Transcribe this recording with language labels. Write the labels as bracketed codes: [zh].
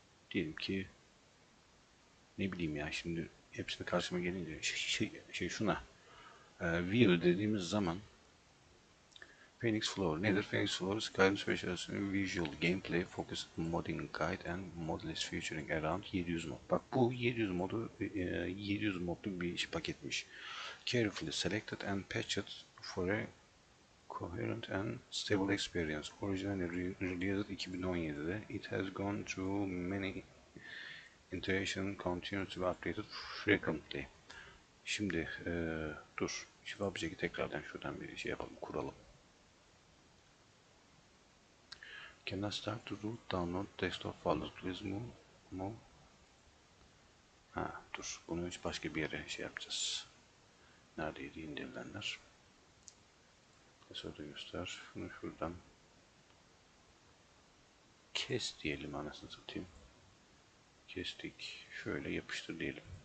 [tr] Diyelim ki ne bileyim ya, şimdi hepsini karşıma gelince şuna view dediğimiz zaman Phoenix Flower nedir? [en] Phoenix Flower Skyrim Special Visual Gameplay Focused Modding Guide and Mod List featuring around 700 mod. [tr] Bak bu 700 modu 700 modlu bir paketmiş. [en] Carefully selected and patched for a coherent and stable experience. Originally released 2017'de. It has gone through many iteration, continues to be updated frequently. [tr] Şimdi dur. Şu object'i tekrardan şuradan bir şey yapalım, kuralım. [en] Can I start to root download desktop folder please move? [tr] Ha dur. Bunu hiç başka bir yere şey yapacağız. Neredeydi indirilenler? Mesela göster. Şunu şuradan kes diyelim, anasını satayım. Kestik. Şöyle yapıştır diyelim.